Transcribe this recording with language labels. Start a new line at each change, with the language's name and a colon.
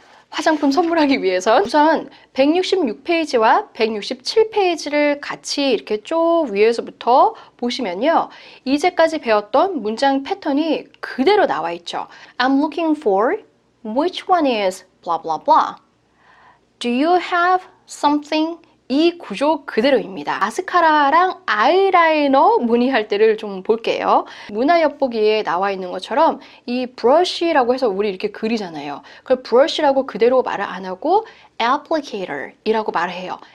Korean: 화장품 선물하기 위해선 우선 166페이지와 167페이지를 같이 이렇게 쭉 위에서부터 보시면요. 이제까지 배웠던 문장 패턴이 그대로 나와 있죠.
English: I'm looking for which one is blah blah blah. Do you have something?
Korean: 이 구조 그대로입니다. 마스카라랑 아이라이너 문의할 때를 좀 볼게요. 문화 엿보기에 나와 있는 것처럼 이 브러쉬라고 해서 우리 이렇게 그리잖아요. 그걸 브러쉬라고 그대로 말을 안 하고 applicator 이라고 말을 해요.